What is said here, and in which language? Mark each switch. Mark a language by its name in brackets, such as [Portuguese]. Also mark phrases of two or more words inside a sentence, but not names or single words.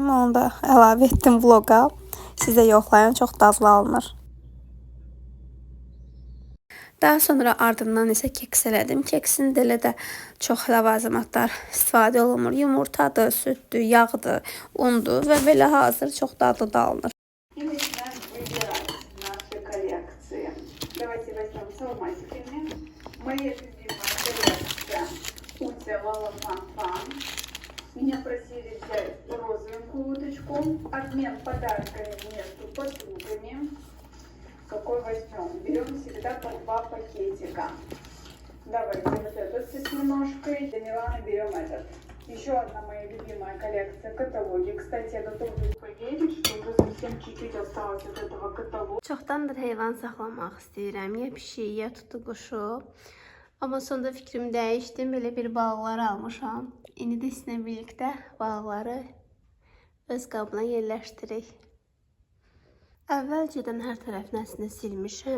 [Azerbaijani] Onu da əlavə etdim vloqa. Sizə yoxlayın, çox dadlı alınır. Daha sonra ardından isə keks elədim. Keksin də elə də çox ləvazimatlar istifadə olunmur. Yumurtadır, süddür, yağdır, undur və belə hazır çox dadlı da alınır. [Russian] Меня просили взять розовенькую уточку, обмен подарками между подругами. Какой возьмем? Берем всегда по 2 пакетика. Давайте вот этот с немножкой. Для Миланы берем этот. Еще одна моя любимая коллекция каталоги. Кстати, я готова поверить, что уже совсем чуть-чуть осталось от этого каталога. [Azerbaijani] Çoxdandır heyvan saxlamaq istəyirəm. Ya pişik, ya tutu quşu. Amma sonunda fikrimi dəyişdim. Belə bir balıqlar almışam. İndi də sizinlə birlikdə balıqları öz qabına yerləşdirik. Əvvəlcədən hər tərəfini silmişəm.